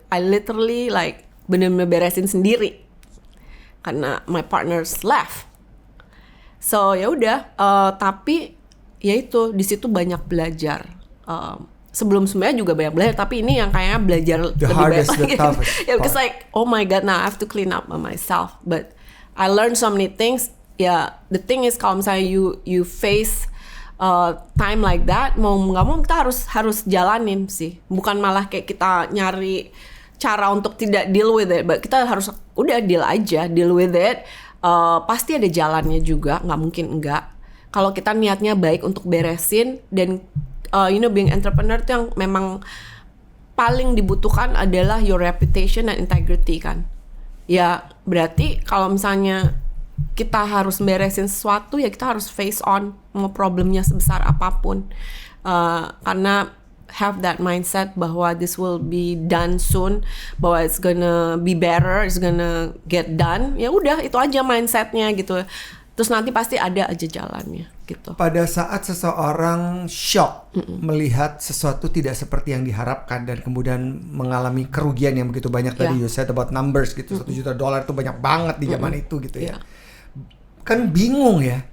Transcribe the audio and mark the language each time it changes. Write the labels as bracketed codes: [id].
[en] I literally like [id] bener-bener beresin sendiri karena [en] my partners left. [id] So ya udah, tapi ya itu di situ banyak belajar. Sebelum-sebelumnya juga banyak belajar, tapi ini yang kayaknya belajar [en] the [id] lebih [en] hardest, [id] banyak. [en] the toughest Yeah, because like, oh my god, now I have to clean up by myself. But I learned so many things. Yeah, the thing is [id] kalau misalnya [en] you face time like that, [id] mau nggak mau kita harus jalanin sih. Bukan malah kayak kita nyari cara untuk tidak [en] deal with it, [id] but kita harus udah deal with it. Pasti ada jalannya juga, nggak mungkin enggak. Kalau kita niatnya baik untuk beresin, dan being entrepreneur tuh yang memang paling dibutuhkan adalah [en] your reputation [id] dan integrity kan. Ya berarti kalau misalnya kita harus beresin sesuatu, ya kita harus face on mau problemnya sebesar apapun. [en] Karena have that mindset [id] bahwa [en] this will be done soon, bahwa it's gonna be better, it's gonna get done. [id] Ya udah itu aja mindsetnya gitu. Terus nanti pasti ada aja jalannya gitu. Pada saat seseorang shock melihat sesuatu tidak seperti yang diharapkan dan kemudian mengalami kerugian yang begitu banyak, tadi [en] you said about numbers [id] gitu, $1 juta itu banyak banget di zaman itu gitu ya. Kan bingung ya.